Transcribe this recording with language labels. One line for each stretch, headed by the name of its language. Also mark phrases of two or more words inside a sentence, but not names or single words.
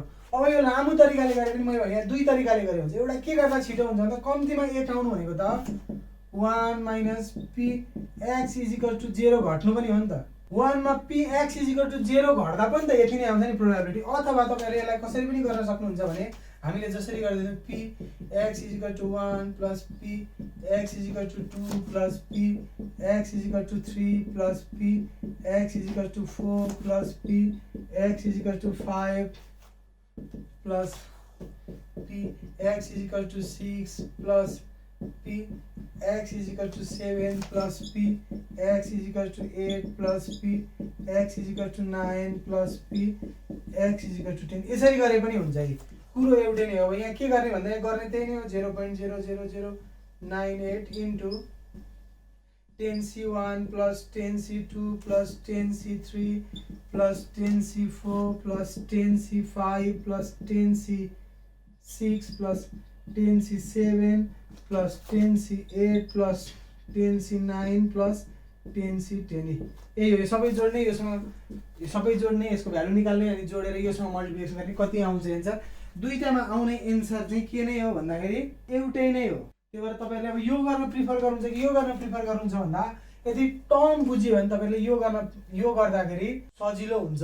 Nepali: अब यो लामो तरिकाले गरे पनि मैले भने यहाँ दुई तरिकाले गरे हुन्छ। एउटा के गर्दा छिटो हुन्छ भन्दा कम्तीमा 1 आउनु भनेको त
English: 1 minus p x is equal to 0
Nepali: घट्नु पनि हो नि त। 1 मा
English: p x is equal to 0
Nepali: घट्दा पनि त यति नै आउँछ नि प्रोबेबिलिटी। अथवा तपाईहरुले यसलाई कसरी पनि गर्न सक्नुहुन्छ भने हामीले जसरी गर्दैछौँ
English: p x is equal to 1 plus p x is equal to 2 plus p x is equal to 3 plus p x is equal to 4 plus p x is equal to 5 plus p x is equal to 6 plus p x is equal to 7 plus p x is equal to 8 plus p x is equal to 9 plus p x is equal to 10
Nepali: यसरी गरे पनि हुन्छ। कुरो एउटै नै हो। अब यहाँ के गर्ने भन्दा यहाँ गर्ने त्यही नै हो।
English: 0.00098 into 10C1 plus 10C2 plus 10C3 plus 10C4 plus 10C5 plus 10C6 plus 10C7 plus 10C8 plus 10C9 plus 10C10
Nepali: यही हो। यो सबै जोड्ने यसको भ्यालु निकाल्ने अनि जोडेर योसँग मल्टिप्लिकेसन गर्ने कति आउँछ एन्सर। दुईटामा आउने एन्सर चाहिँ के नै हो भन्दाखेरि एउटै नै हो। त्यही भएर तपाईहरुले अब यो गर्न प्रिफर गर्नुहुन्छ कि यो गर्न प्रिफर गर्नुहुन्छ भन्दा यदि टर्म बुझ्यो भने तपाईहरुले यो गर्दाखेरि सजिलो हुन्छ।